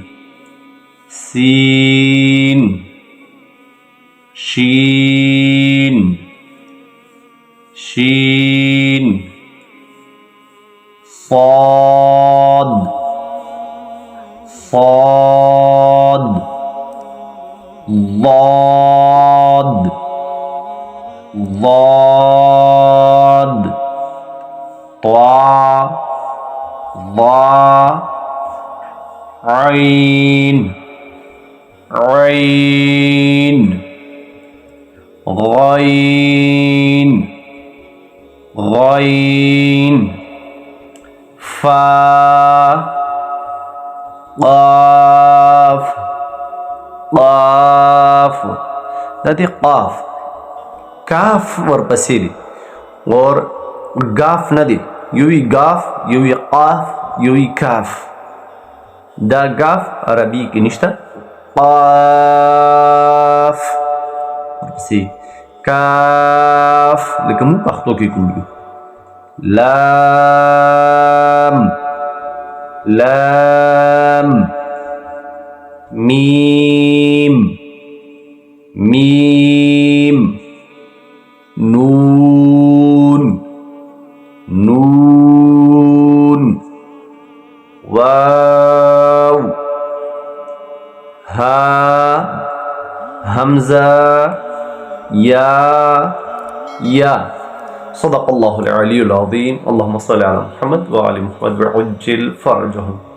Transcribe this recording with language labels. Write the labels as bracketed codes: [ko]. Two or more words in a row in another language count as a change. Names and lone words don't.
[ar] سین شین شین صاد صاد ضاد ضاد طا ضا عين عين غين غين فا قاف قاف. [ps] دا دی قاف. کاف ورپسې دی اور گاف نه دی، یوی گاف یوی قاف یوی کاف. دا گاف عربی کې نشته. قاف ورپسې کاف لکه موږ پښتو کې کوو. [ar] لام لام میم میم نون نون واو ها همزة يا يا. صدق الله العلي العظيم. اللهم صل على محمد وعلى محمد وعجل فرجهم.